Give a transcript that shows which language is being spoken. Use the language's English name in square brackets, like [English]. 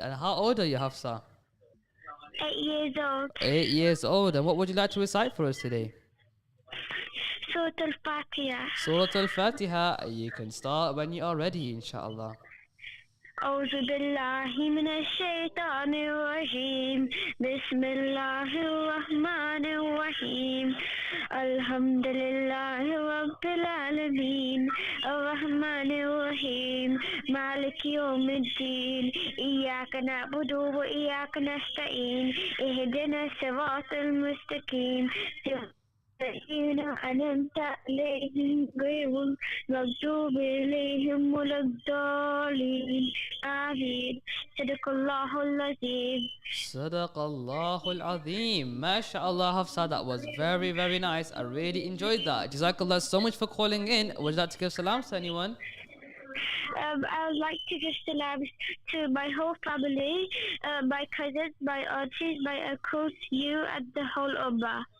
[English] And how old are you, Hafsa? 8 years old. 8 years old. And what would you like to recite for us today? Surah Al-Fatiha. Surah Al-Fatiha. You can start when you are ready, inshallah. [Arabic] أعوذ بالله من الشيطان الرجيم بسم الله الرحمن الرحيم الحمد لله رب العالمين الرحمن الرحيم مالك يوم الدين إياك نعبد وإياك نستعين اهدنا الصراط المستقيم الذين أنعمت عليهم غير المغضوب عليهم ولا الضالين آمين صدق الله العظيم. Sadaqallahul Azim. [English] MashaAllah, Hafsa, that was very, very nice. I really enjoyed that. Jazakallah so much for calling in. Would you like to give salams to anyone? I would like to give salams to my whole family, my cousins, my aunties, my uncles, you, and the whole ummah.